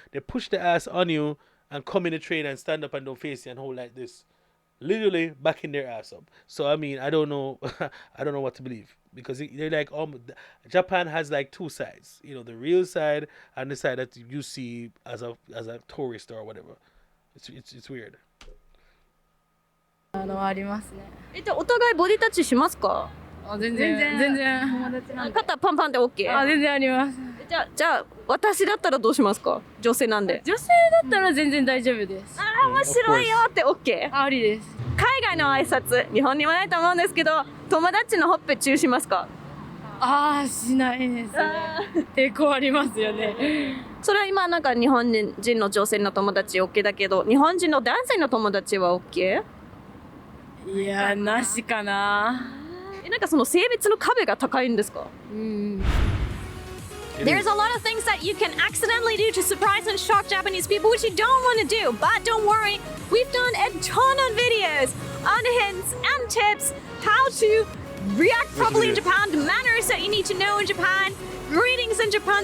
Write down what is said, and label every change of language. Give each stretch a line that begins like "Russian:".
English: They push the ass on you and come in the train and stand up and don't face you and hold like this, literally backing their ass up. So I mean, I don't know, I don't know what to believe, because they're like, Japan has like two sides, you know, the real side and the side that you see as a tourist or whatever. It's weird.
Japanese: ありますね。じゃあお互いボディタッチしますか？全然友達なんで。肩パンパンで OK？全然あります。じゃあ私だったらどうしますか？女性なんで。女性だったら全然大丈夫です。面白いよって OK？ありです。海外の挨拶、日本にはないと思うんですけど、友達のほっぺチューしますか？しないですね。抵抗ありますよね。それは今なんか日本人の女性の友達 OK だけど、日本人の男性の友達は OK？いや、なしかな。なんかその性別の壁が高いんですか？
English: There's a lot of things that you can accidentally do to surprise and shock Japanese people, which you don't want to do. But don't worry, we've done a ton of videos on hints and tips how to react properly in Japan, the manners that you need to know in Japan, greetings in Japan.